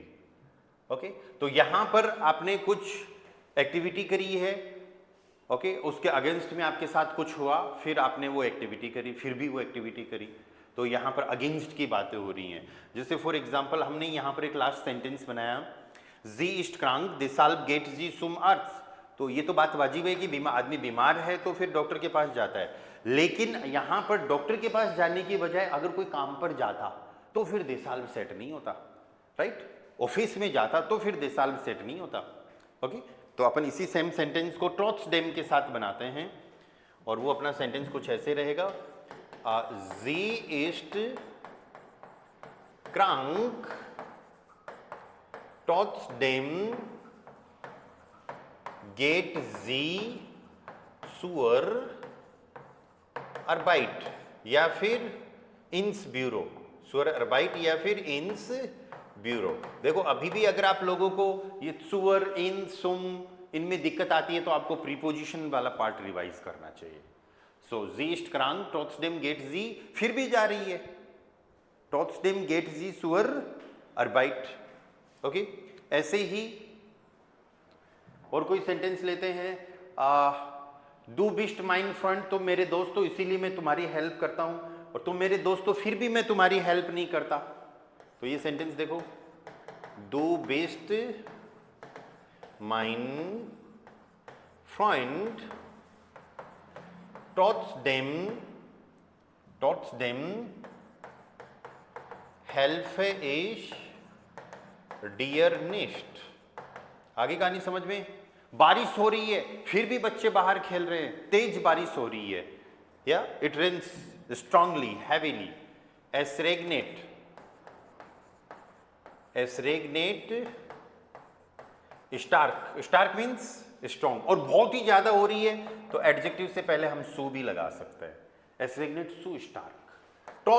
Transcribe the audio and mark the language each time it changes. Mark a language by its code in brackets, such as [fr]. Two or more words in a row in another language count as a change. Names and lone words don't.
[hi] ओके, तो यहां पर आपने कुछ एक्टिविटी करी है, ओके, उसके अगेंस्ट में आपके साथ कुछ हुआ, फिर आपने वो एक्टिविटी करी, फिर भी वो एक्टिविटी करी, तो यहाँ पर अगेंस्ट की बातें हो रही हैं। जैसे [en] for example [hi] हमने यहाँ पर एक [en] last sentence [hi] बनाया, [de] sie ist krank deshalb geht sie zum Arzt। [hi] तो ये तो बात वाजिब है कि आदमी बीमार है तो फिर डॉक्टर के पास जाता है, लेकिन यहाँ पर डॉक्टर के पास जाने की बजाय अगर कोई काम पर जाता तो फिर deshalb सेट नहीं होता, राइट? ऑफिस में जाता तो फिर deshalb सेट नहीं होता। ओके, तो अपन इसी [en] same sentence [hi] को ट्रॉट्सडेम के साथ बनाते हैं और वो अपना सेंटेंस कुछ ऐसे रहेगा, [de] sie ist krank, trotzdem geht sie zur Arbeit [hi] या फिर [de] ins Büro, zur Arbeit [hi] या फिर [de] ins Büro। [hi] देखो अभी भी अगर आप लोगों को ये [de] zur, in, [hi] sum इनमें दिक्कत आती है तो आपको प्रीपोजिशन वाला पार्ट रिवाइज करना चाहिए। [de] सो sie ist krank, trotzdem geht sie, [hi] फिर भी जा रही है, [de] trotzdem geht sie zur Arbeit। [hi] ओके, ऐसे ही और कोई सेंटेंस लेते हैं, [de] du bist mein Freund, [hi] तो मेरे दोस्त तो इसीलिए मैं तुम्हारी हेल्प करता हूं, और तुम मेरे दोस्त तो फिर भी मैं तुम्हारी हेल्प नहीं करता। तो ये सेंटेंस देखो, [de] du bist mein Freund, trotzdem helfe ich dir nicht। [hi] आगे कहानी समझ में? बारिश हो रही है फिर भी बच्चे बाहर खेल रहे हैं, तेज बारिश हो रही है, या [en] it rains strongly heavily, [de] es regnet, es regnet stark, [en] stark means strong, [hi] और बहुत ही ज्यादा हो रही है तो एडजेक्टिव से पहले हम सू भी लगा सकते हैं, [de] es regnet zu stark.